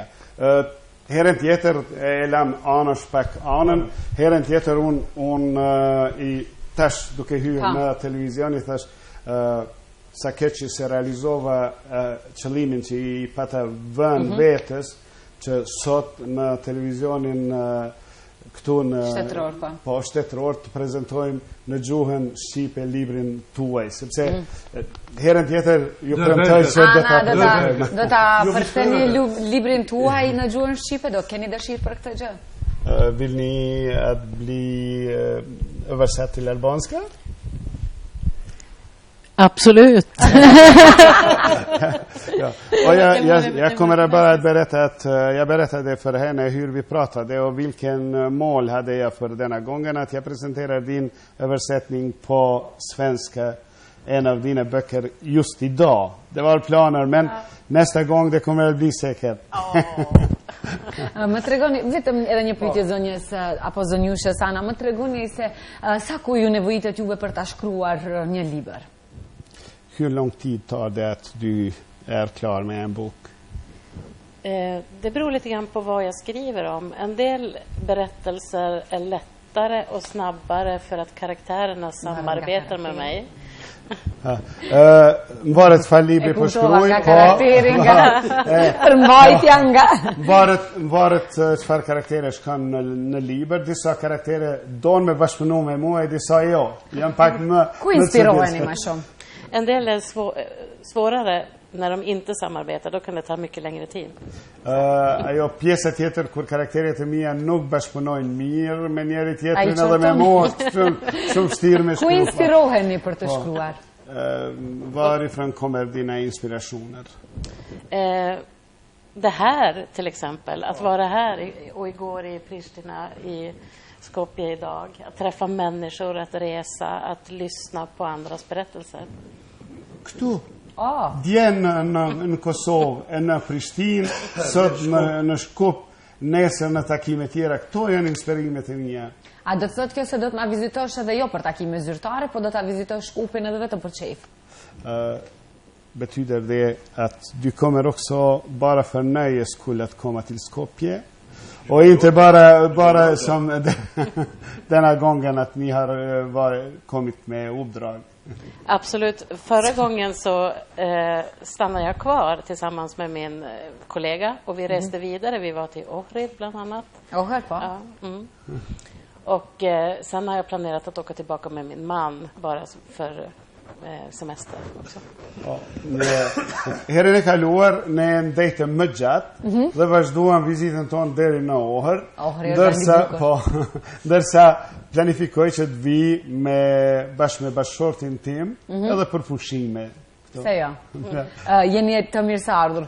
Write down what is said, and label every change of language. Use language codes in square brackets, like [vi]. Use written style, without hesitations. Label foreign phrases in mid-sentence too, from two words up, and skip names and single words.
[sq] Herën tjetër e lam anësh pak anën, herën tjetër unë i tash duke hyrë në televizion i thash sa keq se realizova qëllimin që i pata vën vetës që sot në televizionin këtu në shtetëror të prezantojmë në gjuhën shqipe librin tuaj, sepse herën tjetër ju premtoj se do ta përktheni librin tuaj në gjuhën shqipe, do keni dëshirë për këtë gjë? [sv] Vill ni att bli översatt till albanska? Absolut. Ja. Och jag kommer bara att berätta att jag berättade för henne hur vi pratade och vilken mål hade jag för denna gången, att jag presenterar din översättning på svenska, en av dina böcker just idag. Det var planer, men nästa gång det kommer att bli säkert. [sq] Më tregoni vetëm edhe një pyetje zonjës apo zonjushës Ana, më tregoni se sa kohë ju nevojitet juve për ta shkruar një libër? [sv] Hur lång tid tar det att du är klar med en bok? Det beror lite grann på vad jag skriver om. En del berättelser är lättare och snabbare för att karaktärerna samarbetar med mig. [sq] Varet fa libri për shkruaj, varet çfarë karakteresh kanë në libër, disa karaktere donë me bashkëpunu me mua e disa jo. Janë pak më. Ku inspiroheni më shumë? [sv] En del är svårare när de inte samarbetar, då kan det ta mycket längre tid. [sq] Ajo pjesa tjetër kur karakteret e mia nuk bashkëpunojnë mirë me njëri tjetrin edhe me mua, shumë vështirë me shkruar. Ku inspiroheni për të shkruar? [sv] Varifrån kommer dina inspirationer? Det här till exempel, att vara här och igår i Pristina, i Skopje idag, att träffa människor, att resa, att lyssna på andras berättelser. [sq] Kto? Djen në Kosovë, në Prishtinë, sot në Shkup, nesër në takime tjera. Këto janë inspirimet e mia. A do të thotë kjo se do të ma vizitosh edhe jo për takime zyrtare, po do ta vizitosh Shkupin edhe vetëm për qejf? [sv] Betyder det att du kommer också bara för nöjes skull att komma till Skopje? Och inte bara som denna gången att ni har kommit med uppdrag. Absolut. Förra gången så stannade jag kvar tillsammans med min kollega och vi reste vidare. Vi var till Ohrid bland annat. Ohrid på? Ja. Och sen har jag planerat att åka tillbaka med min man bara för semester också. [sq] Herën e kaluar ne ndejtëm më gjatë dhe vazhduam vizitën tonë deri në Ohër, ndërsa planifikoj që të vi bashkë me bashkëshortin tim edhe për pushime. Se jo. Jeni të mirëseardhur.